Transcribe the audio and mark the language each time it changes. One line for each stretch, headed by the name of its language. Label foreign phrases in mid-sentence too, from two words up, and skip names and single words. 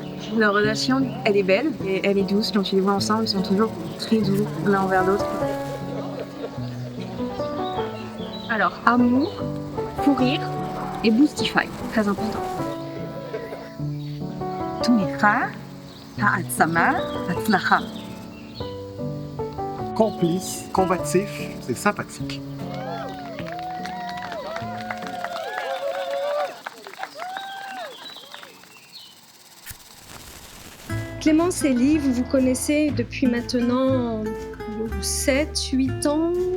French: Leur relation, elle est belle et elle est douce. Quand tu les vois ensemble, ils sont toujours très doux l'un envers l'autre. Alors, amour, fou rire et boostify, très important.
Hebrew: תמיכה, העצמה, הצלחה.
French: Complice, combatif, c'est sympathique. Clémence et Elie, vous vous connaissez depuis maintenant 7, 8 ans.